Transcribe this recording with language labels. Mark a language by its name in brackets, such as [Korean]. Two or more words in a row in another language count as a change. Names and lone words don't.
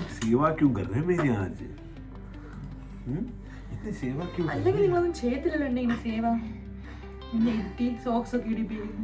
[Hindi] सेवा क्यों कर रहे हैं मेरी आज? इतनी सेवा क्यों कर [Malayalam] അല്ലെങ്കിൽ നിങ്ങളൊന്നും ചെയ്യത്തില്ലല്ലോ എന്നെ ഇങ്ങനെ സേവ. എന്നെ ഇരുത്തി സോക്സ് ഒക്കെ ഇടിപ്പിക്കുന്നു.